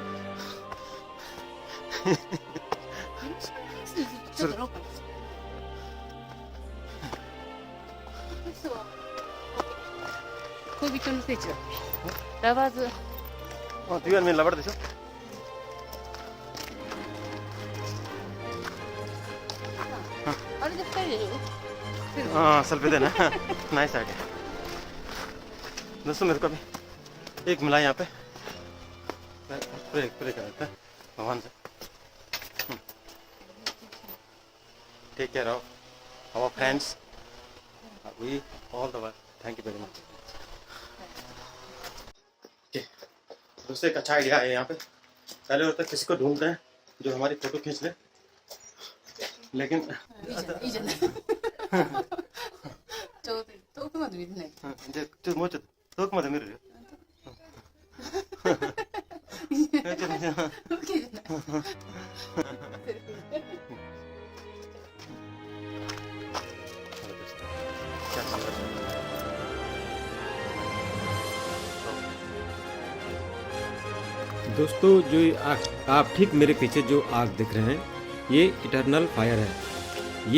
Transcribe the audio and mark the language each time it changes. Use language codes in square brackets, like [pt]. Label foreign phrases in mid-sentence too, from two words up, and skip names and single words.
[ja] 恋人の聖地だ。ラバーズ。デュアルメンラバーでしょ。あれで2人でいいの？ [hi] सेल्फी देना। [en] nice idea. [hi] दोस्तों मेरे को अभी एक मिला यहाँ पे, प्रे कर देते हैं भगवान से। [en] Take care of our friends, we all the world. Thank you very much. [hi] दोस्तों एक अच्छा आइडिया है यहाँ पे। पहले और तक किसी को ढूंढते हैं जो हमारी फोटो खींच ले, लेकिन [ja] いいじゃない。遠くまで見てない。じゃあちょっともうちょっと遠くまで見るよ。 OK じゃない。 [hi] दोस्तों जो ये आप ठीक मेरे पीछे जो आग दिख रहे हैं ये [en] eternal fire [hi] है।